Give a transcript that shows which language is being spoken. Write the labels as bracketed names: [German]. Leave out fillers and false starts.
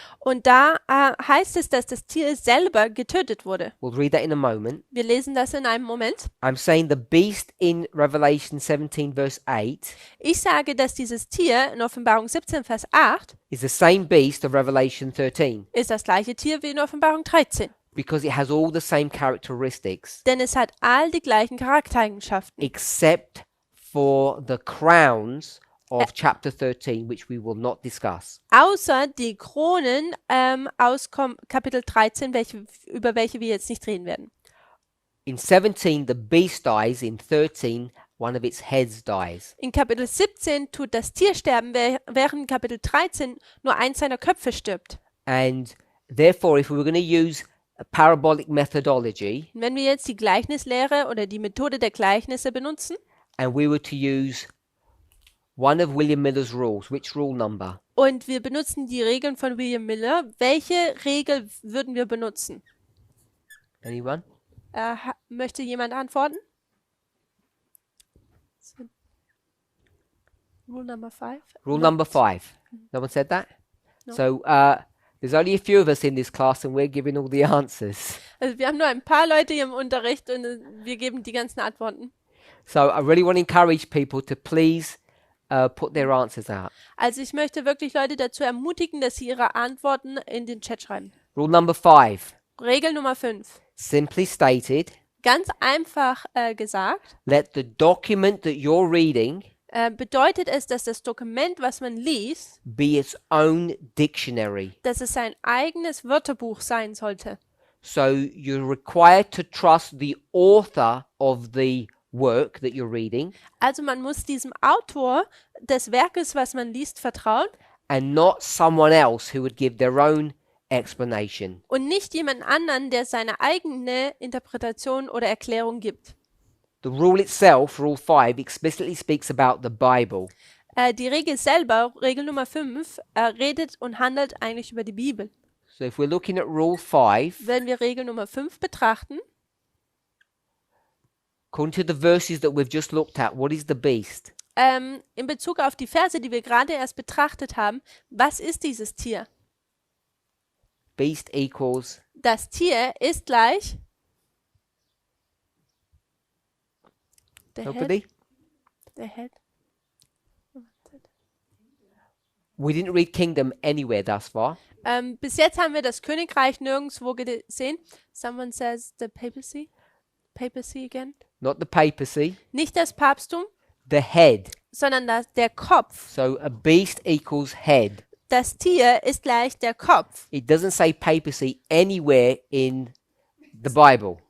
[German] Und da heißt es, dass das Tier selber getötet wurde. [English] We'll read that in a moment. [German] Wir lesen das in einem Moment. [English] I'm saying the beast in Revelation 17 verse 8 [German] Ich sage, dass dieses Tier in Offenbarung 17, Vers 8 [English] is the same beast of Revelation 13 [German] ist das gleiche Tier wie in Offenbarung 13. [English] because it has all the same characteristics [German] Denn es hat all die gleichen Charaktereigenschaften, [English] except for the crowns of chapter 13, which we will not discuss. [German] außer die Kronen aus Kapitel 13, über welche wir jetzt nicht reden werden. [English] In 17, the beast dies. In 13, one of its heads dies. [German] In Kapitel 17 tut das Tier sterben, während in Kapitel 13 nur eins seiner Köpfe stirbt. [English] And therefore, if we were going to use a parabolic methodology [German] Und wenn wir jetzt die Gleichnislehre oder die Methode der Gleichnisse benutzen [English] and we were to use one of William Miller's rules, which rule number? [German] und wir benutzen die Regeln von William Miller, welche Regel würden wir benutzen? [English] Anyone? [German] Möchte jemand antworten? [English] Rule number 5? Rule number 5. No one said that? No. So there's only a few of us in this class and we're giving all the answers. [German] Also wir haben nur ein paar Leute hier im Unterricht und wir geben die ganzen Antworten. [English] So I really want to encourage people to please put their answers out. [German] Also ich möchte wirklich Leute dazu ermutigen, dass sie ihre Antworten in den Chat schreiben. [English] Rule number 5. [German] Regel Nummer 5. [English] Simply stated, [German] Ganz einfach gesagt, [English] let the document that you're reading [German] bedeutet es, dass das Dokument, was man liest, [English] be its own dictionary. [German] dass es sein eigenes Wörterbuch sein sollte. [English] So you're required to trust the author of the work that you're reading [German] Also man muss diesem Autor des Werkes, was man liest, vertrauen [English] and not someone else who would give their own explanation. [German] und nicht jemand anderen, der seine eigene Interpretation oder Erklärung gibt. [English] The rule itself, Rule 5, explicitly speaks about the Bible. [German] Die Regel selber, Regel Nummer 5, redet und handelt eigentlich über die Bibel. [English] So if we're looking at Rule 5, [German] Wenn wir Regel Nummer 5 betrachten, [English] according to the verses that we've just looked at, what is the beast? [German] in Bezug auf die Verse, die wir gerade erst betrachtet haben, was ist dieses Tier? [English] Beast equals [German] Das Tier ist gleich der [English] nobody? [German] Head. Der Head. [English] We didn't read kingdom anywhere thus far. [German] Bis jetzt haben wir das Königreich nirgendwo gesehen. [English] Someone says the papacy. Papacy again. Not the papacy, [German] Nicht das Papsttum, [English] the head. [German] sondern der Kopf. [English] So a beast equals head. [German] Das Tier ist gleich der Kopf. [English] It doesn't say papacy anywhere in the Bible.